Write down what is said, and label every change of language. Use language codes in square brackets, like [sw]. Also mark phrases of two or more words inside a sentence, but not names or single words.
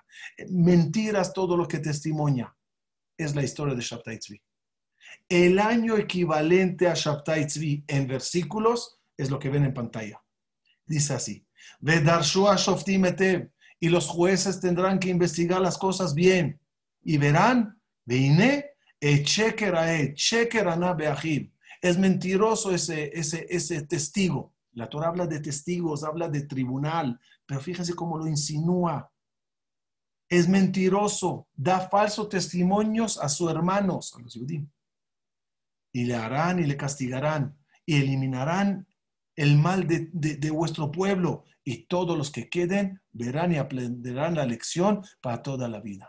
[es] Mentiras todo lo que testimonia. Es la historia de Shabtai Tzvi. El año equivalente a Shabtai Tzvi en versículos es lo que ven en pantalla. Dice así, [he] ודרשו השופטים היטב, [es] y los jueces tendrán que investigar las cosas bien, y verán, [he] והנה, שקר העד, שקר ענה באחיו. [es] Es mentiroso ese testigo. La Torah habla de testigos, habla de tribunal, pero fíjense cómo lo insinúa. Es mentiroso, da falsos testimonios a sus hermanos, a los judíos. Y le harán y le castigarán y eliminarán el mal de vuestro pueblo, y todos los que queden verán y aprenderán la lección para toda la vida.